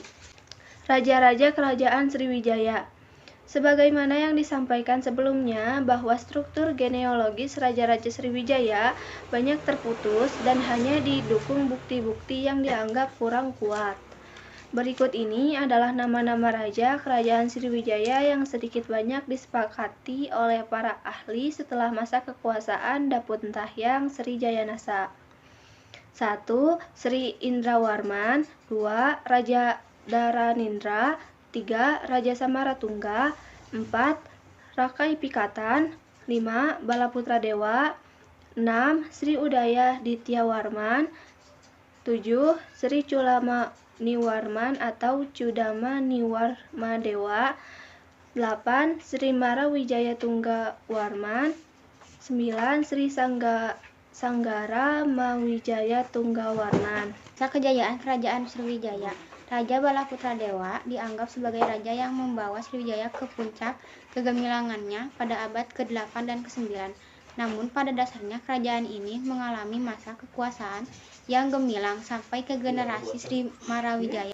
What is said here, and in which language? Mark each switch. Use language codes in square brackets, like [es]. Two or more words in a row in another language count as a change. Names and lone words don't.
[id] Raja-raja Kerajaan Sriwijaya. Sebagaimana yang disampaikan sebelumnya, bahwa struktur genealogis Raja-Raja Sriwijaya banyak terputus dan hanya didukung bukti-bukti yang dianggap kurang kuat. Berikut ini adalah nama-nama raja Kerajaan Sriwijaya yang sedikit banyak disepakati oleh para ahli setelah masa kekuasaan Dapun Tahyang Sriwijaya Nasa. 1. Sri Indrawarman. 2. Raja Daranindra. 3. Raja Samaratungga. 4. Rakai Pikatan. 5. Balaputra Dewa. 6. Sri Udaya Dityawarman. 7. Sri Culama Niwarman atau Cudama Niwarmadewa. 8. Sri Marawijaya Tunggawarman. 9. Sri Sanggara Mawijaya Tunggawarman. Masa kejayaan Kerajaan Sriwijaya. Raja Balaputra Dewa dianggap sebagai raja yang membawa Sriwijaya ke puncak kegemilangannya pada abad ke-8 dan ke-9. Namun pada dasarnya kerajaan ini mengalami masa kekuasaan yang gemilang sampai ke generasi Sri Marawijaya.